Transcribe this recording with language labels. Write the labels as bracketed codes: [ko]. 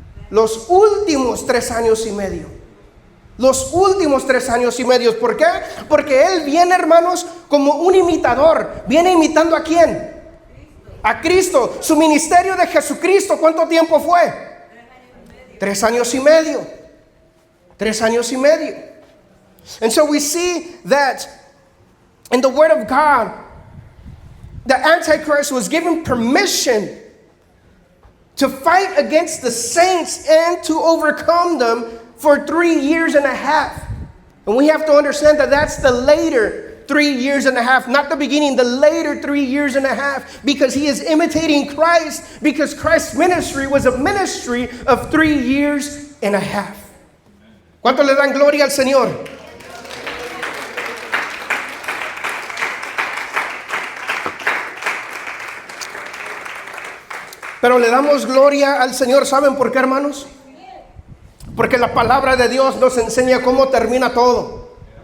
[es] Los últimos 3 años y medio. Los últimos 3 años y medio. ¿Por qué? Porque Él viene, hermanos, como un imitador. Viene imitando ¿a quién? A Cristo. Su ministerio de Jesucristo, ¿cuánto tiempo fue? 3 años y medio. 3 años y medio. [en] And so we see that in the Word of God, the Antichrist was given permission to fight against the saints and to overcome them for 3 years and a half. And we have to understand that that's the later 3 years and a half, not the beginning, the later 3 years and a half, because he is imitating Christ, because Christ's ministry was a ministry of 3 years and a half. [es] ¿Cuánto le dan gloria al Señor? Pero le damos gloria al Señor. ¿Saben por qué, hermanos? Porque la palabra de Dios nos enseña cómo termina todo.